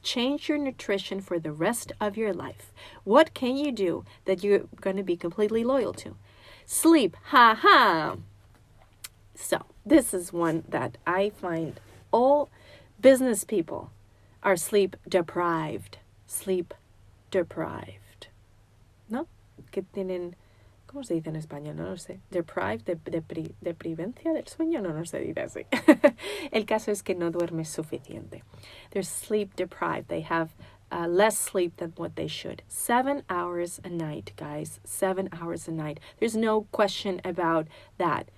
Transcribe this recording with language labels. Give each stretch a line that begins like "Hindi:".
English: Change your nutrition for the rest of your life. What can you do that you're going to be completely loyal to? Sleep. Ha ha. So this is one that I find all business people are sleep deprived. Sleep deprived. ¿No?
Spanish: Que tienen, ¿cómo se dice en español? No lo sé. Deprived, deprivencia del sueño, no se dice así. El caso es que no duermes suficiente.
English: They're sleep deprived. They have less sleep than what they should. 7 hours a night, guys. 7 hours a night. There's no question about that.